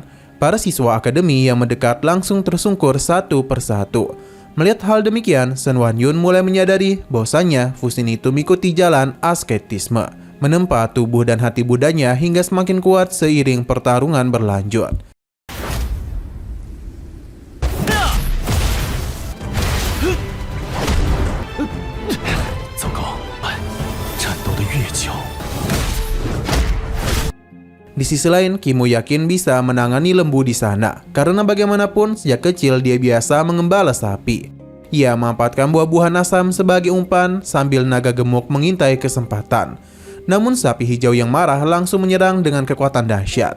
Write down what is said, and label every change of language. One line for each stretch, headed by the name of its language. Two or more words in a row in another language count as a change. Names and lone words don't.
Indonesian: Para siswa akademi yang mendekat langsung tersungkur satu persatu. Melihat hal demikian, Shen Wanyun mulai menyadari bahwasannya Pusin itu mengikuti jalan asketisme, menempa tubuh dan hati budanya hingga semakin kuat seiring pertarungan berlanjut.
Chinese: 糟糕，战斗得越久。
Indonesian: Di sisi lain, Kinmu yakin bisa menangani lembu di sana, karena bagaimanapun sejak kecil dia biasa mengembala sapi. Ia memanfaatkan buah-buahan asam sebagai umpan sambil naga gemuk mengintai kesempatan. Namun sapi hijau yang marah langsung menyerang dengan kekuatan dahsyat.